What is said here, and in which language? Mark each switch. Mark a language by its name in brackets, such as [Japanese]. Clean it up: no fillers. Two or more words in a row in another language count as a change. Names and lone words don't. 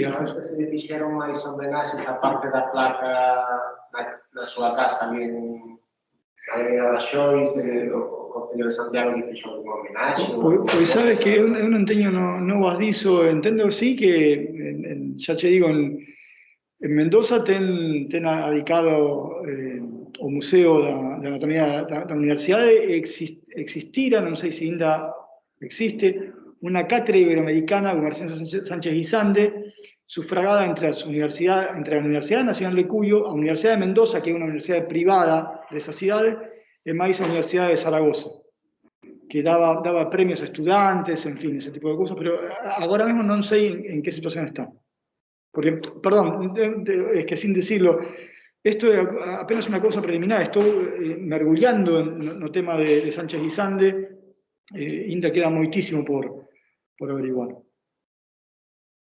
[Galician] se le fixeron máis homenaxes a parte da placa na súa casa ali en Avenida das Xois, o Concello de Santiago que fixo unha homenaxe. Pois sabes que eu non teño novas diso, entendo sí que, xa che digo, en Mendoza ten adicado o Museo da Anatomía da Universidade, existira, non sei se ainda existe, [Spanish] una cátedra iberoamericana de Marcelo Sánchez Guisante, sufragada entre la Universidad Nacional de Cuyo, a Universidad de Mendoza, [Galician] que é unha universidade privada desa cidade, e máis a Universidade de Zaragoza, que daba premios a estudantes, en fin, ese tipo de cosas, pero agora mesmo non sei en qué situación está. [Spanish] Porque, perdón, es que sin decirlo, esto es apenas una cosa preliminar, estoy [Galician] mergullando no tema de Sánchez Guisante, ainda queda moitísimo por averiguar.